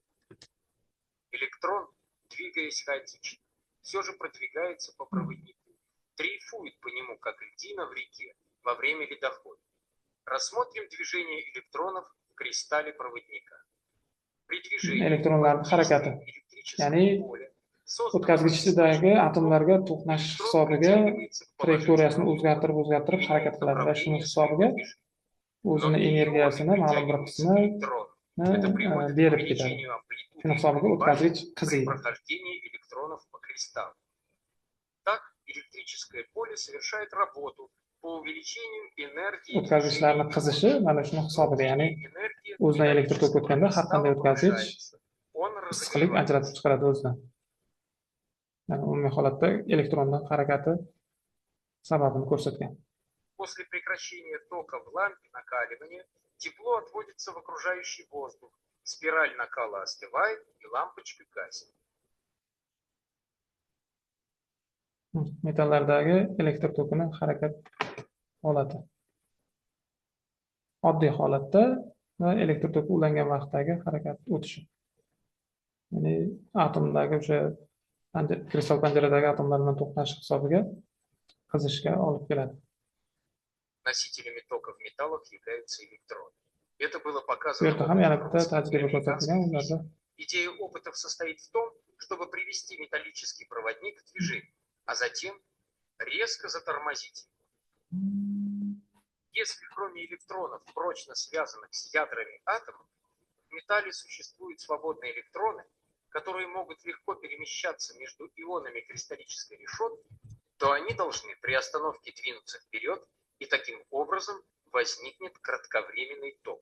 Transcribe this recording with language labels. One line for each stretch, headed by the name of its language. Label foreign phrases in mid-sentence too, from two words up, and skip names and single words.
Russian: Электрон, двигаясь хаотично, все же продвигается по проводнику, дрейфует по нему, как льдина в реке во время ледохода. Рассмотрим движение электронов в кристалле проводника. При движении
Uzbek: ya'ni o'tkazgichdagi atomlarga to'qnashish hisobiga trayektoriyasini o'zgartirib harakat qiladi va shuning hisobiga o'zini energiyasini ma'lum bir qismini berib ketadi. Shuning hisobiga o'tkazgich qiziydi.
Russian: Так электрическое поле совершает работу по увеличению энергии.
Uzbek: O'tkazgichlarni qizishi mana shuning hisobiga, ya'ni o'zidan elektr tok o'tganda har qanday o'tkazgich issiqlik ajratib chiqaradi o'zidan. Yani umumiy holatda elektronning harakati sababini ko'rsatgan.
Russian: После прекращения тока в лампе накаливания тепло отводится в окружающий воздух, спираль накала остывает и лампочка гаснет.
Uzbek: Metallardagi elektr tokini harakat holati. Oddiy holatda va elektr toki ulangan vaqtdagi harakat o'tishi. Ya'ni atomdagi o'sha kristal panjaradagi atomlar bilan to'qnashish hisobiga qizishga olib keladi.
Russian: Носителями тока в металлах являются электроны. Это было
Uzbek: Bu
Russian: показано.
Uzbek: yerda ham yana bitta tajriba ko'rsatilgan ularda.
Russian: Идея опытов состоит в том, чтобы привести металлический проводник в движение, а затем резко затормозить. Если кроме электронов, прочно связанных с ядрами атомов, в металле существуют свободные электроны, которые могут легко перемещаться между ионами кристаллической решетки, то они должны при остановке двинуться вперед, и таким образом возникнет кратковременный ток.